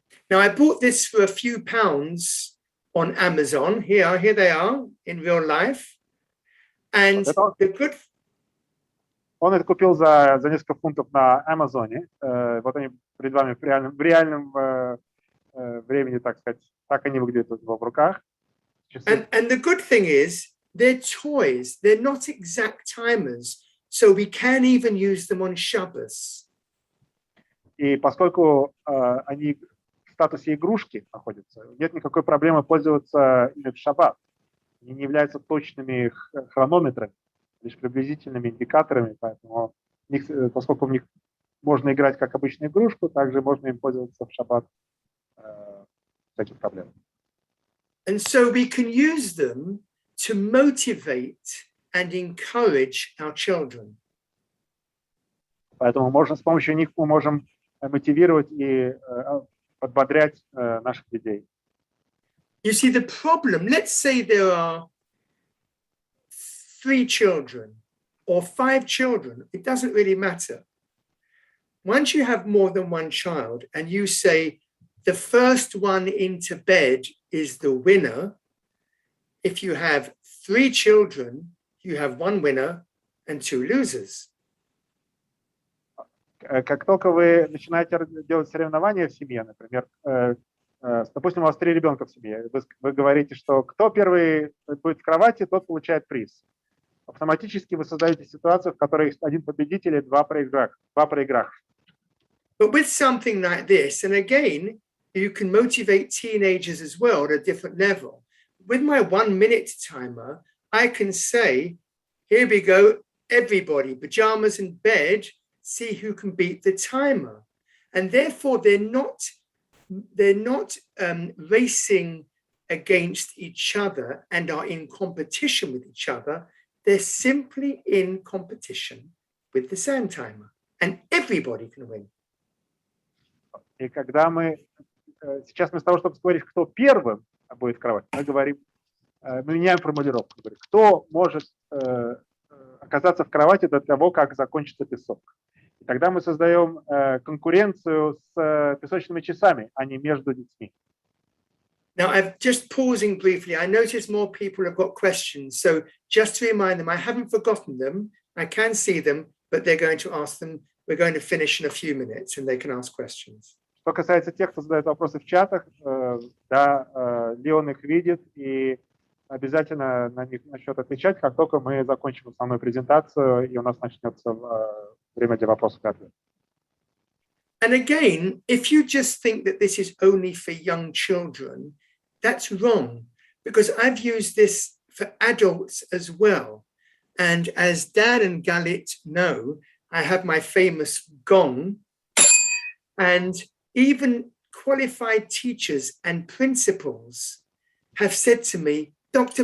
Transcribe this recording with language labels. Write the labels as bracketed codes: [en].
[en] Now, I bought this for a few pounds on Amazon. Here they are in real life. And the good... [ru] Он это купил за несколько фунтов на Амазоне. Вот они перед вами в реальном времени, так сказать, так они выглядят в руках. [en] And the good thing is, they're toys. They're not exact timers. So we can even use them on Shabbos. [ru] И поскольку они в статусе игрушки находятся, нет никакой проблемы пользоваться ими в шаббат. Они не являются точными хронометрами, лишь приблизительными индикаторами, поэтому поскольку в них можно играть как обычную игрушку, также можно им пользоваться в шаббат без таких проблем. [en] And so we can use them to motivate and encourage our children. [ru] Поэтому с помощью них мы можем мотивировать и подбодрять наших детей. [en] You see, the problem, let's say there are 3 children or 5 children, it doesn't really matter. Once you have more than one child and you say the first one into bed is the winner, if you have 3 children, you have 1 winner and two losers. [ru] Как только вы начинаете делать соревнования в семье, например, допустим, у вас 3 ребенка в семье, вы говорите, что кто первый будет в кровати, тот получает приз. Автоматически вы создаете ситуацию, в которой один победитель и два проигравших. [en] But with something like this, and again, you can motivate teenagers as well at a different level. With my 1-minute timer, I can say, here we go, everybody, pajamas in bed, see who can beat the timer. And therefore, they're not racing against each other and are in competition with each other. They're simply in competition with the same timer. And everybody can win. [ru] И когда сейчас вместо того, чтобы говорить, кто первым будет в кровати, мы меняем формулировку. Кто может оказаться в кровати до того, как закончится песок. И тогда мы создаем конкуренцию с песочными часами, а не между детьми. [en] Now, I'm just pausing briefly. I notice more people have got questions. So just to remind them, I haven't forgotten them. I can see them, but they're going to ask them. We're going to finish in a few minutes and they can ask questions. [ru] Что касается тех, кто задает вопросы в чатах, да, Леон их видит и обязательно на них начнет отвечать, как только мы закончим основную презентацию, и у нас начнется время для вопросов и ответов. [en] And again, if you just think that this is only for young children, that's wrong, because I've used this for adults as well. And as Dan and Galit know, I have my famous gong, and even qualified teachers and principals have said to me, Dr.